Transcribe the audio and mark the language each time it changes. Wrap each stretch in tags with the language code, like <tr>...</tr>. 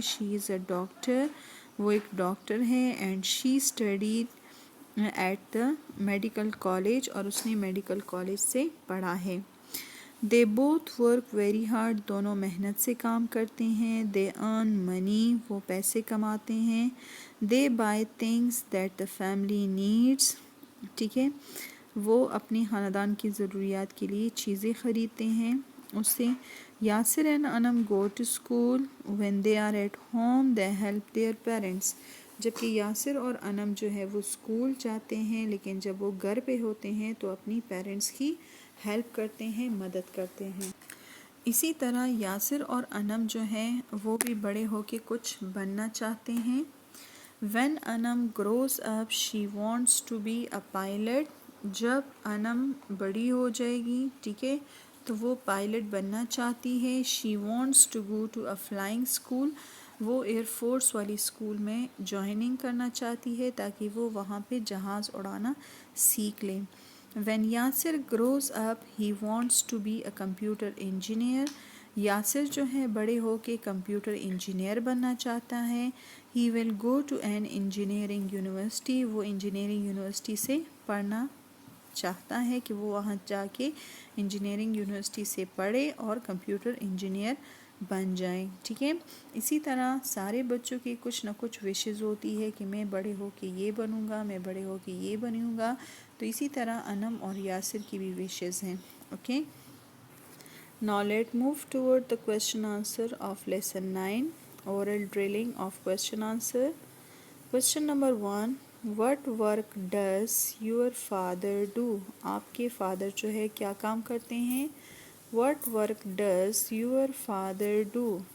<en>She is a doctor.</en> <ur>وہ ایک doctor ہے.</ur> <en>And she studied at the medical college.</en> <ur>اور اس نے میڈیکل کالج سے پڑھا ہے.</ur> <en>They both work very hard.</en> <ur>دونوں محنت سے کام کرتے ہیں.</ur> <en>They earn money.</en> <ur>وہ پیسے کماتے ہیں.</ur> <en>They buy things that the family needs.</en> <ur>ٹھیک ہے، وہ اپنی خاندان کی ضروریات کے لیے چیزیں خریدتے ہیں.</ur> <en>اس سے Yasir and Anam go to school. When they are at home they help their parents.</en> <ur>جبکہ یاسر اور انم جو ہے وہ اسکول جاتے ہیں، لیکن جب وہ گھر پہ ہوتے ہیں تو اپنی پیرنٹس کی ہیلپ کرتے ہیں، مدد کرتے ہیں. اسی طرح یاسر اور انم جو ہیں وہ بھی بڑے ہو کے کچھ بننا چاہتے ہیں.</ur> <en>When Anam grows up she wants to be a pilot.</en> <ur>جب انم بڑی ہو جائے گی، ٹھیک ہے، تو وہ پائلٹ بننا چاہتی ہے.</ur> <en>She wants to go to a flying school.</en> <ur>وہ ایئر فورس والی اسکول میں جوائننگ کرنا چاہتی ہے تاکہ وہ وہاں پہ جہاز اڑانا سیکھ لیں.</ur> <en>When Yasir grows up he wants to be a computer engineer.</en> <ur>Yasir جو ہے بڑے ہو کے کمپیوٹر انجینئر بننا چاہتا ہے.</ur> <en>He will go to an engineering university.</en> <ur>وہ انجینئرنگ یونیورسٹی سے پڑھنا چاہتا ہے کہ وہ وہاں جا کے انجینئرنگ یونیورسٹی سے پڑھے اور کمپیوٹر انجینئر بن جائیں. ٹھیک ہے، اسی طرح سارے بچوں کی کچھ نہ کچھ وشز ہوتی ہے کہ میں بڑے ہو کے یہ بنوں گا، میں بڑے ہو کے یہ بنوں گا. تو اسی طرح انم اور یاسر کی بھی وشز ہیں.</ur> <en>Okay, now let's move toward the question answer of lesson 9, oral drilling of question answer. Question number 1, what work does your father do?</en> <ur>آپ کے فادر جو ہے کیا کام کرتے ہیں؟</ur> <en>What work does your father do?</en>